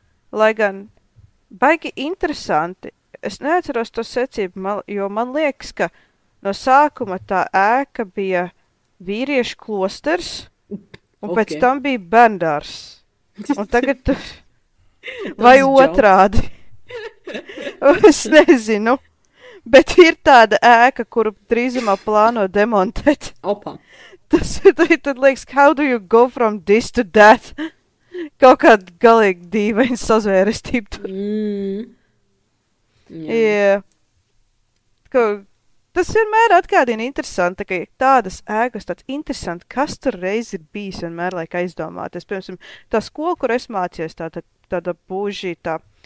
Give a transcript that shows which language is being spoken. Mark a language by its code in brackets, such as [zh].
[lv] Lai gan baigi interesanti, es neatceros to secību, jo man liekas, ka no sākuma tā ēka bija vīriešu klosters, un pēc tam bija bērndārs. Un tagad tur... vai otrādi. Es nezinu. Bet ir tāda ēka, kuru drīzumā plāno demontēt. Opa. Tas tad liekas, [en] how do you go from this to that? [lv] Kaut kāda galīgi dīvaina sazvērestība tur. Yeah. Tas vienmēr atgādina interesanti, ka tādas ēkas, tāds interesanti, kas tur reiz ir bijis, vienmēr laik aizdomāties. Piemēram, tā skola, kur es mācījos, tāda būžītā.